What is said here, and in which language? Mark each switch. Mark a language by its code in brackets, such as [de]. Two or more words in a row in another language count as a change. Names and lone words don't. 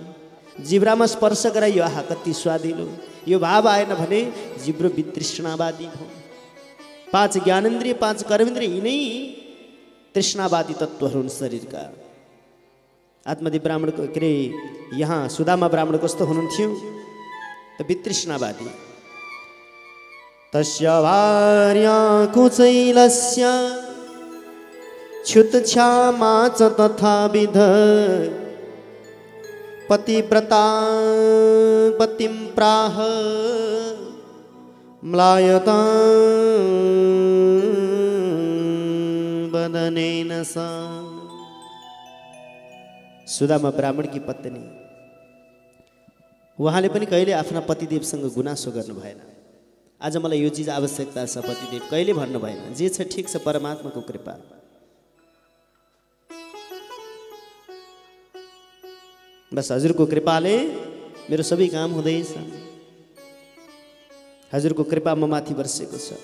[ne] जिब्रामा स्पर्श गराइयो, आहा कति स्वादिलो, यो भाव आएन भने जिब्रो वितृष्णावादी भयो। 5 ज्ञानेन्द्रिय 5 कर्मेन्द्रिय यिनै तृष्णावादी तत्त्वहरू हुन् शरीरका। आत्मदेव ब्राह्मणको के अरे यहाँ सुदामा ब्राह्मण कस्तो हुनुहुन्थ्यो त? वितृष्णावादी। [sa] तस्य भार्या कुचैलस्य क्षुतक्षामा च तथाविध पतिव्रता पतिं प्राह म्लायता वदनेन सा। [ne] सुदामा ब्राह्मणकी पत्नी, उहाँले पनि कहिले आफ्ना पतिदेवसँग गुनासो गर्नु भएन। आज मलाई यो चिज आवश्यकता छ, पतिदेव कहिले भन्नु भएन। जे छ ठिक छ, परमात्माको कृपा। बस हजुरको कृपाले मेरो सबै काम हुँदैछ, हजुरको कृपा म माथि बर्सेको छ।